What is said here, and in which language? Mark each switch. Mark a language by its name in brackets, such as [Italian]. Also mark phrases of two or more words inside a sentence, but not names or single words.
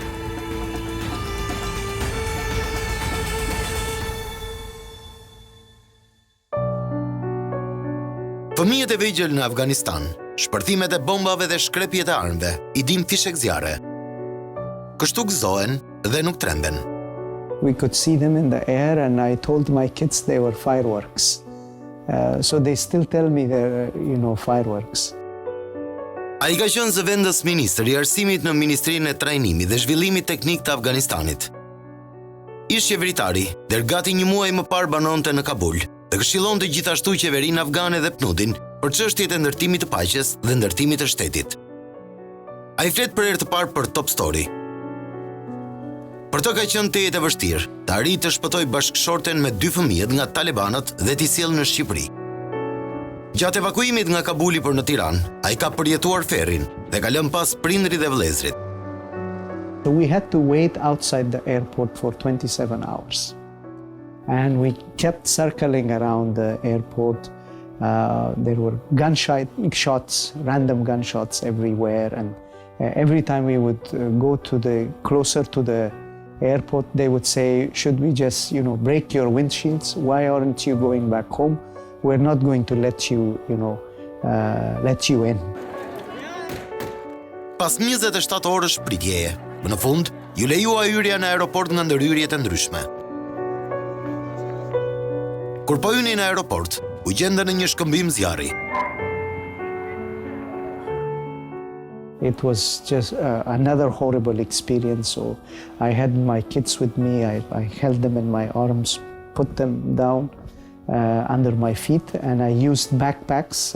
[Albanian] Fëmijët e vegjël në Afganistan, shpërthimet e bombave dhe shkrepjet e armëve i dim fishek zjarre. Kështu gëzohen dhe nuk tremben. [English] We could see them in the air and I told my kids they were fireworks. So they still tell me they're, fireworks. [Albanian] Ai ka qenë zë vendosë ministër i arsimit në Ministrinë e Trajnimit dhe Zhvillimit Teknik të Afganistanit. Ish qeveritari, der gati një muaj më parë banonte në Kabul dhe këshillonte gjithashtu qeverinë afgane dhe PNUD-in për çështjet e ndërtimit të paqes dhe ndërtimit të shtetit. Ai flet për herë të parë për top story. Për të ka qenë tejet e vështirë të arrijë të shpëtoj bashkëshorten me 2 fëmijët nga talebanët dhe t'i sjellë në Shqipëri. Gjatë evakuimit nga Kabuli për në Tiranë, ai ka përjetuar ferrin dhe ka lënë pas prindrit dhe vëllezrit. [English] So we had to wait outside the airport for 27 hours. And we kept circling around the airport. There were gunshots, random gunshots everywhere, and every time we would go closer to the airport, they would say, "Should we just, break your windshields? Why aren't you going back home? We're not going to let you, let you in." [Albanian] Pas 27 orësh pritjeje, në fund, ju lejua hyrja në aeroport nga ndërhyrjet e ndryshme. Kur po hyni në aeroport, u gjendën në një shkëmbim zjarri. [English] It was just another horrible experience. So I had my kids with me. I held them in my arms, put them down under my feet, and I used backpacks.